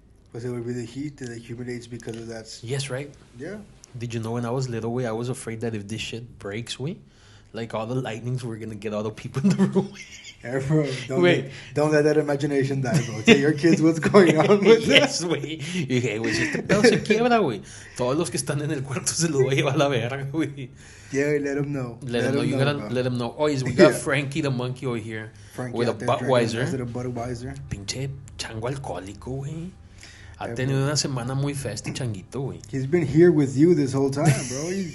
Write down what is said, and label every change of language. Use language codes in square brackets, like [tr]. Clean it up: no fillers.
[en] Because it would be the heat that accumulates because of that. Yes, right? Yeah. Did you know when I was little, I was afraid that if this shit breaks, like all the lightnings were gonna get all the people in the room. Yeah, bro, Wait. don't let that imagination die, bro. Tell your kids what's going on with Yes, güey. [es] Y dije, güey, si este pedo se quiebra, güey, todos los que están en el cuarto se los va a llevar a la verga, güey. [en] Yeah, let them know. Let them know. You gotta bro. let them know. Oh, we got Frankie the monkey over here with a Budweiser. Is it a Budweiser? [es] Pinche chango alcohólico, güey. Ha tenido una semana muy festa y changuito, güey. [en] He's been here with you this whole time, bro.